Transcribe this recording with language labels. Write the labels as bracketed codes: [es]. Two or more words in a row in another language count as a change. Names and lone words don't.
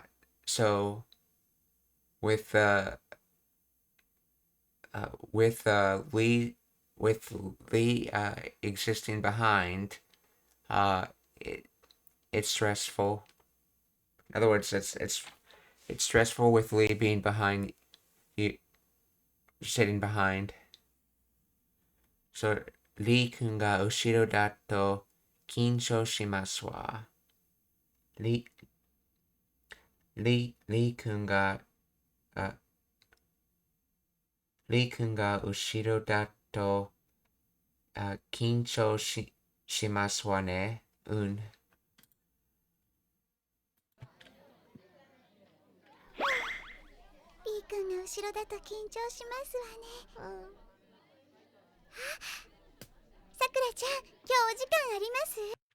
[en] So with Lee existing behind, it's stressful. In other words, it's stressful with Lee being behind you, sitting behind. [ja] So リー君が後ろだと緊張しますわ. リー君が後ろだと緊張しますわね. リー君が後ろだと緊張しますわね。さくらちゃん、今日お時間あります？